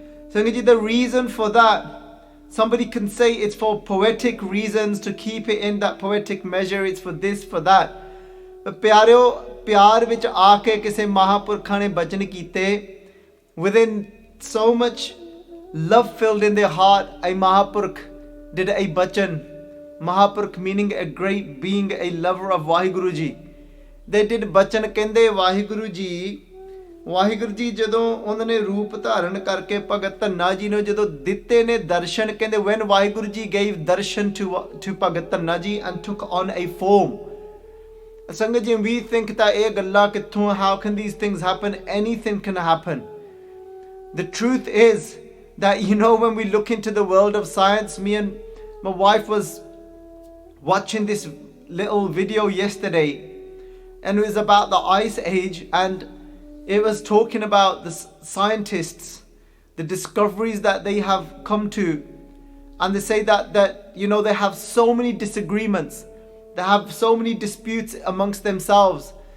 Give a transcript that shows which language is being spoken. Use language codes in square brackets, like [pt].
[en] Sangat Ji, the reason for that, somebody can say it's for poetic reasons, to keep it in that poetic measure, it's for this, for that. But pyareo, [pa] pyar vich aake kise Mahapurkha ne bachan kite, [en] within so much love filled in their heart, a Mahapurkh did a bachan. Mahapurkh meaning a great being, a lover of Vaheguru Ji. They did bachan, [pa] kende Vaheguru Ji ਜਦੋਂ ਉਹਨਾਂ ਨੇ ਰੂਪ ਧਾਰਨ ਕਰਕੇ ਭਗਤ ਧੰਨਾ ਜੀ ਨੂੰ ਜਦੋਂ ਦਿੱਤੇ ਨੇ ਦਰਸ਼ਨ, ਕਹਿੰਦੇ [en] when Vaheguru Ji gave darshan to Bhagat Dhanna ji and took on a form. Sangat Ji, we think that [pa] ਇਹ ਗੱਲਾਂ ਕਿੱਥੋਂ, [en] how can these things happen? Anything can happen. The truth is that, you know, when we look into the world of science, me and my wife was watching this little video yesterday, and it was about the Ice Age, and it was talking about the scientists, the discoveries that they have come to, and they say that you know, they have so many disagreements, they have so many disputes amongst themselves.